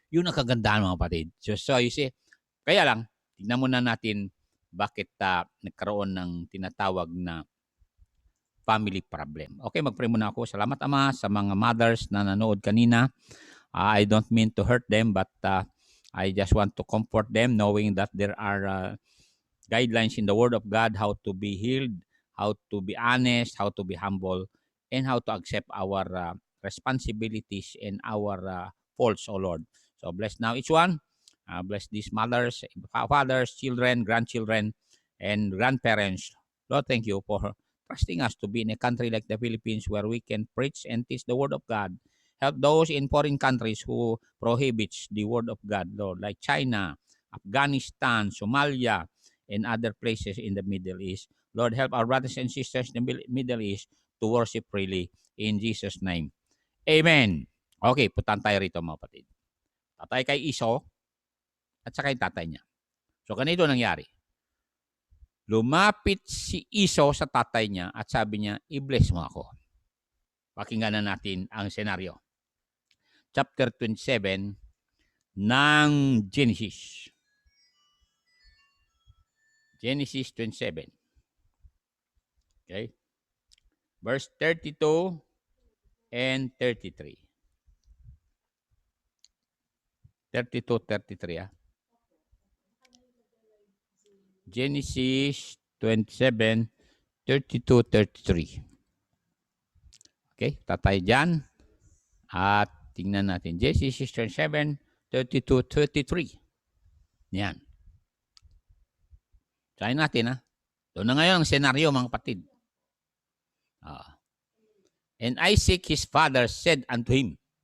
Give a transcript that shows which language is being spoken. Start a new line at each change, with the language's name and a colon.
Filipino: Yun ang kagandahan mga kapatid.
English: So you see,
Filipino: kaya lang, tignan muna natin bakit nagkaroon ng tinatawag na family problem. Okay, mag-pray muna ako. Salamat Ama sa mga mothers na nanood kanina.
English: I don't mean to hurt them, but I just want to comfort them knowing that there are guidelines in the Word of God how to be healed, how to be honest, how to be humble, and how to accept our responsibilities and our faults, O Lord. So bless now each one. Bless these mothers, fathers, children, grandchildren, and grandparents. Lord, thank you for trusting us to be in a country like the Philippines where we can preach and teach the Word of God. Help those in foreign countries who prohibits the Word of God, Lord, like China, Afghanistan, Somalia, and other places in the Middle East. Lord, help our brothers and sisters in the Middle East to worship freely in Jesus' name.
Filipino: Amen. Okay, putan tayo rito mga kapatid. Tatay kay Esau at saka yung tatay niya. So, ganito nangyari. Lumapit si Esau sa tatay niya at sabi niya, i-bless mo ako. Pakinggan na natin ang senaryo. Chapter 27 ng Genesis.
English: Genesis 27. Okay? Verse 32 and 33. 32-33 Genesis 27, 32-33.
Filipino: Okay, tatay dyan. At tingnan natin.
English: Genesis 27, 32-33. Yan.
Filipino: Try natin ha. Doon na ngayon ang senaryo mga kapatid.
English: And Isaac his father said unto him.